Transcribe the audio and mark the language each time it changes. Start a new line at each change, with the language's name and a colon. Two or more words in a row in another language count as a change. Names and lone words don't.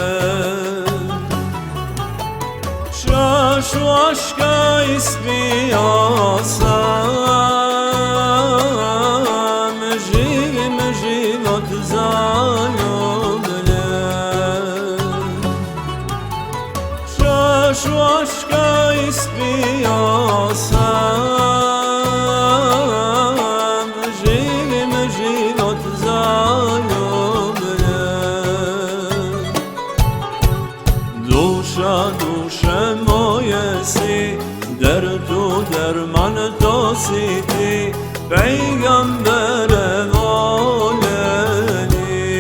Turkish: Şu aşka ispiyasam,
Bosnian: život zaljubljene.
Turkish: Şu aşka ispiyasam,
Bosnian: život zaljubljene. Duša, duše moje si, derdu derman to si ti, peygambere voljeni.